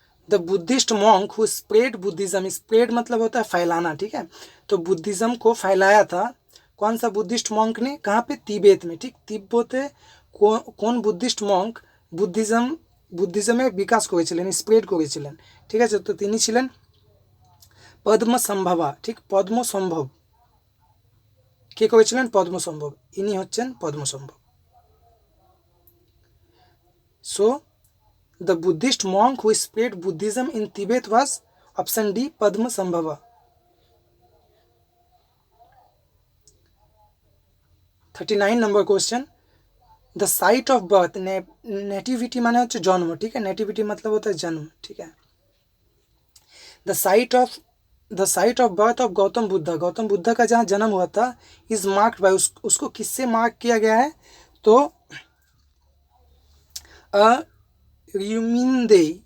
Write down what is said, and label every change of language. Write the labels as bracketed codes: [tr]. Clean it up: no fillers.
[hi] The Buddhist monk who spread Buddhism, spread मतलब होता है फैलाना, ठीक है, तो बुद्धिज्म को फैलाया था कौन सा बुद्धिस्ट मॉन्क ने, कहाँ पे, तिब्बत में, ठीक, तिब्बते कौन बुद्धिस्ट मॉन्क [bn] বুদ্ধিজমে বিকাশ করেছিলেন, স্প্রেড করেছিলেন, ঠিক আছে, তো তিনি ছিলেন পদ্মসম্ভবা, ঠিক, পদ্মসম্ভব, কে করেছিলেন, পদ্মসম্ভব, ইনি হচ্ছেন Padmasambhava. [en] So the Buddhist monk who spread Buddhism in Tibet was option D, Padmasambhava। 39 number question, the site of birth, [hi] nativity माने होता है जन्म, ठीक है, नेटिविटी मतलब होता है जन्म, ठीक है। [en] the site of birth of [hi] Gautam Buddha, Gautam Buddha का जहाँ जन्म हुआ था, इज मार्क्ड बाय, उसको किससे मार्क किया गया है, तो रियुमिंदे